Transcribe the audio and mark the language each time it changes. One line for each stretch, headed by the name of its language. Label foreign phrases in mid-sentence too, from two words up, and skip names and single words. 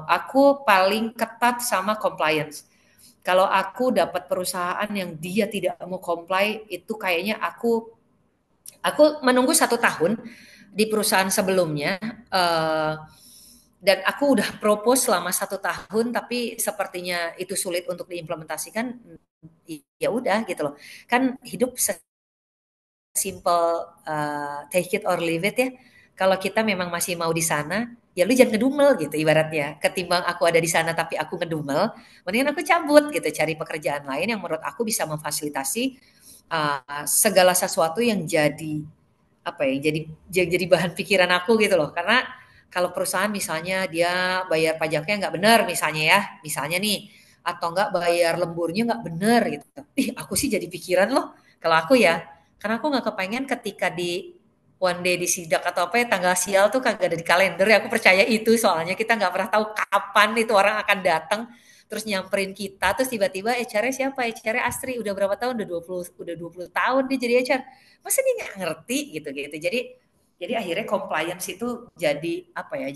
Indonesian: Aku paling ketat sama compliance. Kalau aku dapat perusahaan yang dia tidak mau comply, itu kayaknya aku menunggu 1 tahun di perusahaan sebelumnya, dan aku udah propose selama 1 tahun, tapi sepertinya itu sulit untuk diimplementasikan. Ya udah gitu loh. Kan hidup simple,
English: take it or leave it ya.
Indonesian: Kalau kita memang masih mau di sana, ya lu jangan ngedumel gitu ibaratnya. Ketimbang aku ada di sana tapi aku ngedumel, mendingan aku cabut gitu, cari pekerjaan lain yang menurut aku bisa memfasilitasi segala sesuatu yang jadi apa ya, jadi bahan pikiran aku gitu loh. Karena Kalau perusahaan misalnya dia bayar pajaknya nggak benar misalnya ya, misalnya nih, atau nggak bayar lemburnya nggak benar gitu. Ih, aku sih jadi pikiran loh, kalau aku ya, karena aku nggak kepengen ketika di
English: one day
Indonesian: di sidak atau apa ya, tanggal sial tuh kagak ada di kalender ya, aku percaya itu soalnya kita nggak pernah tahu kapan itu orang akan datang terus nyamperin kita terus tiba-tiba HR-nya siapa? HR-nya Astri udah berapa tahun? Udah 20 tahun dia jadi HR. Masa dia nggak ngerti gitu. Jadi akhirnya compliance itu jadi apa ya?